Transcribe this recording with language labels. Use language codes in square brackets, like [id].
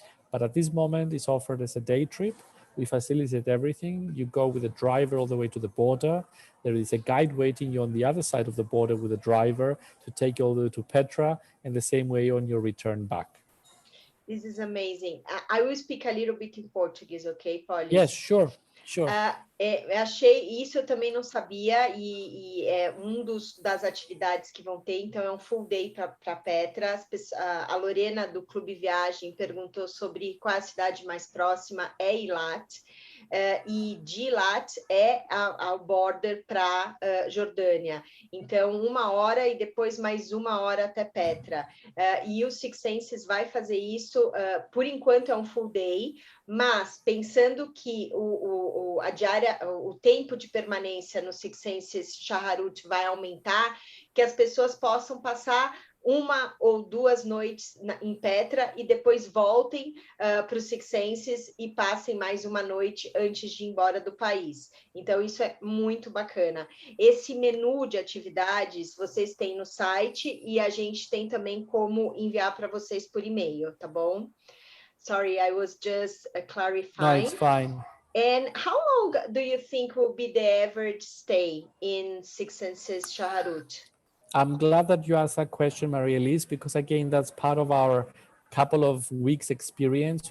[en] But at this moment, it's offered as a day trip. We facilitate everything. You go with a driver all the way to the border. There is a guide waiting you on the other side of the border with a driver to take you all the way to Petra, and the same way on your return back. This is amazing. I will speak a little bit in Portuguese, okay, Polis? Yes, sure, sure. [pt] Achei isso, eu também não sabia, e é das atividades que vão ter, então é um full day para Petra. A Lorena, do Clube Viagem, perguntou sobre qual é a cidade mais próxima, é Eilat, e de Eilat é ao [en] border [pt] para Jordânia. Então, 1 hora e depois mais 1 hora até Petra. E o Six Senses vai fazer isso, por enquanto é um full day, mas pensando que a diária, o tempo de permanência no Six Senses Shaharut vai aumentar, que as pessoas possam passar 1 ou 2 noites em Petra e depois voltem para os Six Senses e passem mais 1 noite antes de ir embora do país. Então, isso é muito bacana. Esse menu de atividades vocês têm no site e a gente tem também como enviar para vocês por e-mail, tá bom? [en] Sorry, I was just clarifying. No, it's fine. And how long do you think will be the average stay in Six Senses Shaharut? I'm glad that you asked that question, Maria-Elise, because again, that's part of our couple of weeks experience.